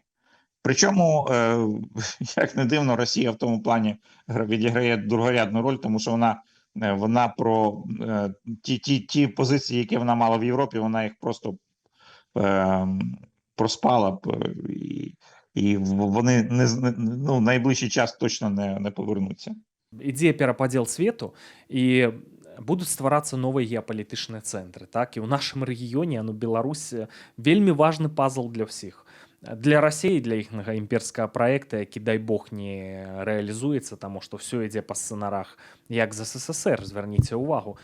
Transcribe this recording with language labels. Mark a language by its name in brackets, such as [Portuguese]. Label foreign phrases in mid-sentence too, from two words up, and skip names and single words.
[Ukrainian] Причому, як не дивно, Росія в тому плані відіграє другорядну роль, тому що вона про ті позиції, які вона мала в Європі, вона їх просто проспала б, і вони ну, найближчий час точно не повернуться. [Belarusian] Ідзе перападзел свету, і будуць стварацца новыя геапалітычныя цэнтры. Так? І ў нашым рэгіёне, ну, Беларусь вельмі важны пазл для ўсіх. Для Расіі, для іхнага імперскага праекта, які, дай бог, не рэалізуецца, таму што ўсё ідзе па сцэнарах, як з СССР, звярніце ўвагу.